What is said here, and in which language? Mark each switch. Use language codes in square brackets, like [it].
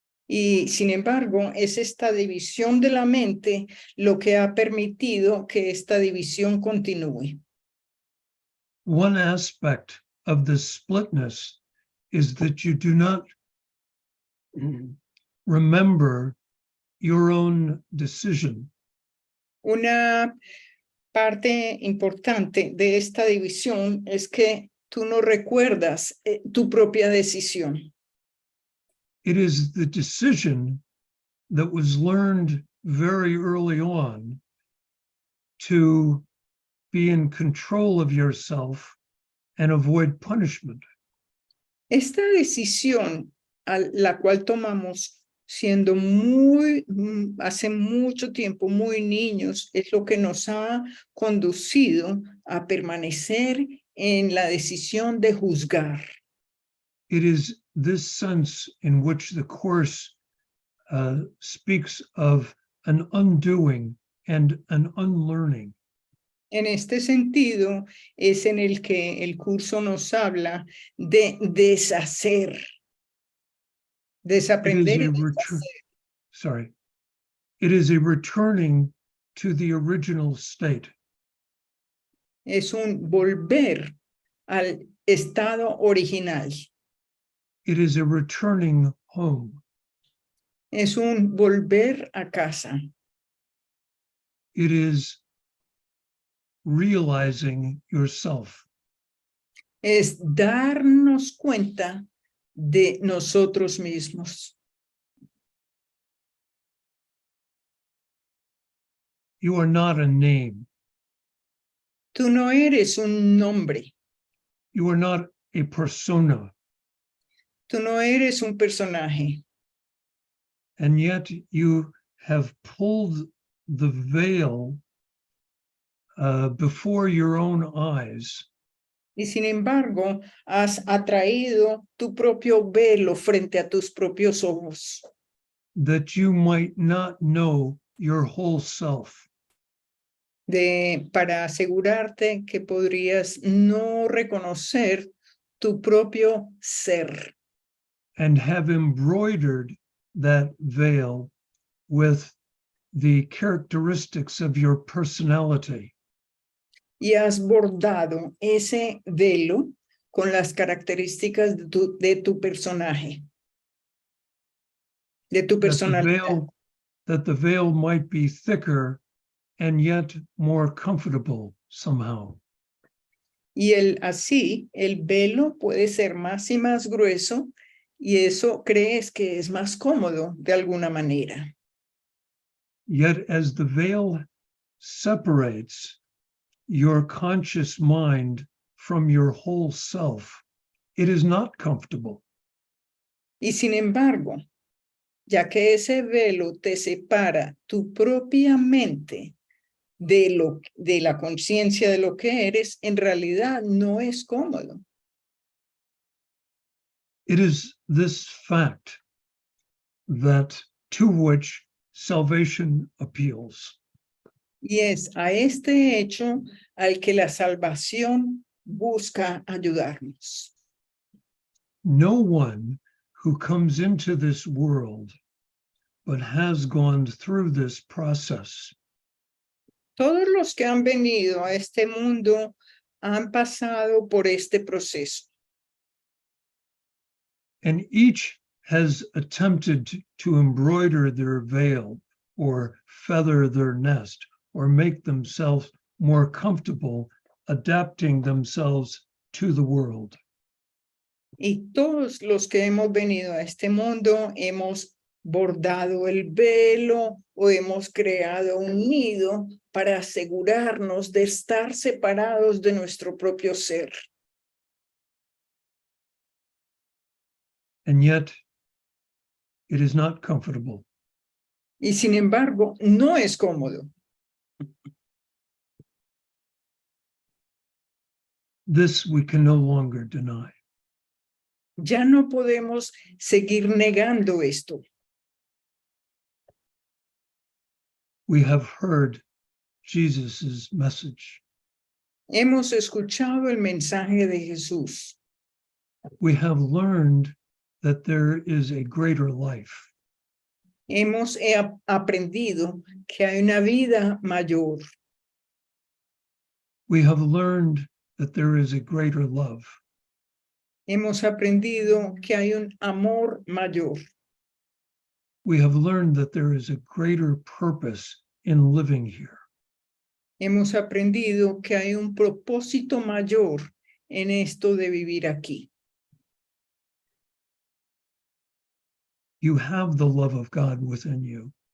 [es] Y sin embargo, es esta división de la mente lo que ha permitido que esta división continúe. [en] One aspect of this splitness is that you do not remember your own decision. [es] Una parte importante de esta división es que tú no recuerdas tu propia decisión. [en] It is the decision that was learned very early on to be in control of yourself and avoid punishment. [es] Esta decisión a la cual tomamos siendo hace mucho tiempo, muy niños, es lo que nos ha conducido a permanecer en la decisión de juzgar. [en] It is this sense in which the Course speaks of an undoing and an unlearning. [es] En este sentido, es en el que el curso nos habla de deshacer, desaprender y deshacer. [en] It is a returning to the original state. [es] Es un volver al estado original. [en] It is a returning home. [es] Es un volver a casa. [en] It is realizing yourself. [es] Es darnos cuenta de nosotros mismos. [en] You are not a name. [es] Tú no eres un nombre. [en] You are not a persona. [es] Tú no eres un personaje. [en] And yet you have pulled the veil before your own eyes. [es] Y sin embargo, has atraído tu propio velo frente a tus propios ojos. [en] That you might not know your whole self. [es] Para asegurarte que podrías no reconocer tu propio ser. [en] And have embroidered that veil with the characteristics of your personality. [es] Y has bordado ese velo con las características de tu personaje. De tu personalidad. [en] That the veil might be thicker and yet more comfortable somehow. [es] Y así, el velo puede ser más y más grueso y eso crees que es más cómodo de alguna manera. [en] Yet as the veil separates your conscious mind from your whole self, it is not comfortable. [es] Y sin embargo, ya que ese velo te separa tu propia mente de la conciencia de lo que eres, en realidad no es cómodo. [en] It is this fact to which salvation appeals. [es] Y es a este hecho al que la salvación busca ayudarnos. [en] No one who comes into this world but has gone through this process [es] Todos los que han venido a este mundo han pasado por este proceso. [en] and each has attempted to embroider their veil or feather their nest or make themselves more comfortable adapting themselves to the world. [es] Y todos los que hemos venido a este mundo hemos bordado el velo o hemos creado un nido para asegurarnos de estar separados de nuestro propio ser. [en] And yet, it is not comfortable. [es] Y sin embargo, no es cómodo. [en] This we can no longer deny. [es] Ya no podemos seguir negando esto. [en] We have heard Jesus's message. [es] Hemos escuchado el mensaje de Jesús. [en] We have learned that there is a greater life. [es] Hemos aprendido que hay una vida mayor. [en] We have learned that there is a greater love. [es] Hemos aprendido que hay un amor mayor. [en] We have learned that there is a greater purpose in living here. [es] Hemos aprendido que hay un propósito mayor en esto de vivir aquí. [en] You have the love of God within you.